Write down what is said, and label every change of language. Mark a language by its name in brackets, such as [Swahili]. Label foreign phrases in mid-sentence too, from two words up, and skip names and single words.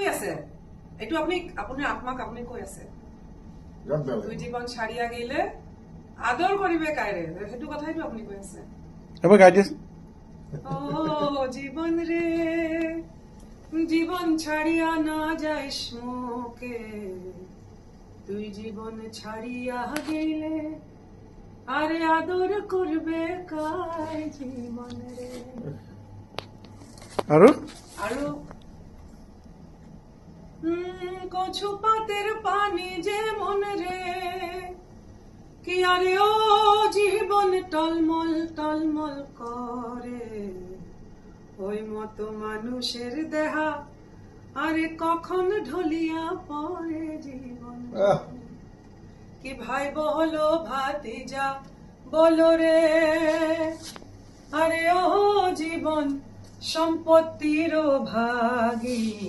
[Assamese] আছে এইটো আপুনি আপোনাৰ আত্মাক আপুনি কৈ আছে [Bangla] দুই জীৱন ছাড়িয়া গেলে আদৰ কৰিবে কাইৰে [Assamese] সেইটো কথাইটো আপুনি কৈ আছে এবাৰ গাই দিয়াচোন [Bangla] ও জীবন রে জীবন ছাড়িয়া না যাইস মোকে তুই জীবন ছাড়িয়া গেলে আরে আদর করবে কাই জীবন রে [Assamese] আৰু [Bangla] আৰু কচু পাতের পানি যে মন রে কি আরে ও জীবন টলমল টলমল করে ওই মতো মানুষের দেহা আরে কখন ঢলিয়া পড়ে জীবন কি ভাই বলো ভাতিজা বলো রে আরে ও জীবন সম্পত্তির ভাগী